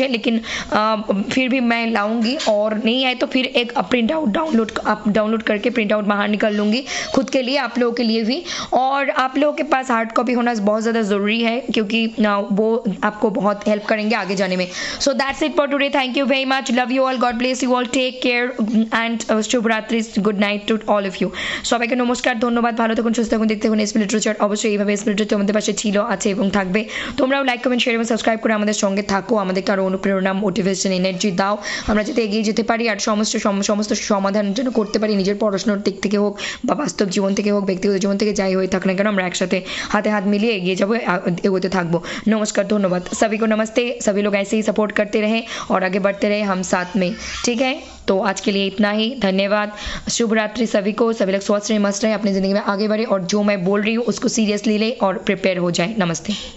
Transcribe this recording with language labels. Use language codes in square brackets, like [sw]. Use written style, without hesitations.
[hi] मुझे, लेकिन फिर भी मैं लाऊंगी, और नहीं आए तो फिर एक प्रिंट आउट डाउनलोड करके प्रिंट आउट बाहर निकाल लूँगी खुद के लिए, आप लोगों के लिए भी। और आप लोगों के पास हार्ड कॉपी होना बहुत ज़्यादा ज़रूरी है, क्योंकि वो आपको बहुत हेल्प करेंगे आगे जाने में। [en] So that's it for today, thank you very much, love you all, God bless you all, take care and শুভরাত্রি, good night to all of you. [bn] সবাইকে নমস্কার, ধন্যবাদ, ভালো থাকুন, সুস্থ থাকুন, দেখতে থাকুন এসপি লিটারেচার। অবশ্যই এইভাবে এসপি লিটারেচার তোমাদের পাশে ছিল, আছে এবং থাকবে। তোমরাও লাইক কমেন্ট শেয়ার এবং সাবস্ক্রাইব করে আমাদের সঙ্গে থাকো, আমাদেরকে আরও অনুপ্রেরণা, মোটিভেশন, এনার্জি দাও, আমরা যাতে এগিয়ে যেতে পারি আর সমস্ত সমাধানের জন্য করতে পারি, নিজের পড়াশোনার দিক থেকে হোক বা বাস্তব জীবন থেকে হোক, ব্যক্তিগত জীবন থেকে যাই হয়ে থাক না কেন, আমরা একসাথে হাতে হাত মিলিয়ে এগিয়ে যাবো, এগোতে থাকবো। [hi] नमस्कार, धन्यवाद सभी को, नमस्ते। सभी लोग ऐसे ही सपोर्ट करते रहें और आगे बढ़ते रहें हम साथ में, ठीक है। तो आज के लिए इतना ही, धन्यवाद, शुभ रात्रि सभी को। सभी लोग स्वस्थ रहें, मस्त रहें, अपनी ज़िंदगी में आगे बढ़े और जो मैं बोल रही हूँ उसको सीरियसली ले और प्रिपेयर हो जाए। नमस्ते।